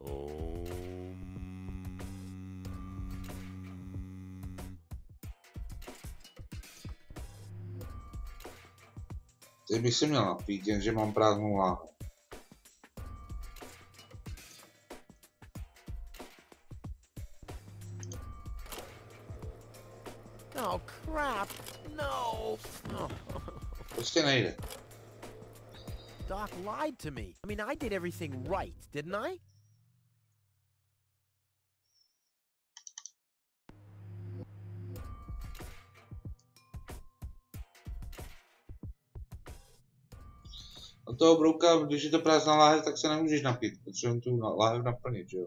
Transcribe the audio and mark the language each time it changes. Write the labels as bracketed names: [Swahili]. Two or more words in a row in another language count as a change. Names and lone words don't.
[Czech] Teď bych si měl napít, jenže mám prázdnou láhev. [English] Oh crap! No! [Czech] Prostě nejde. [English] Doc lied to me. I mean, I did everything right, didn't I? [Czech] A toho brouka, když je to prázdná láhev, tak se nemůžeš napít. Potřebujeme tu láhev naplnit, že jo?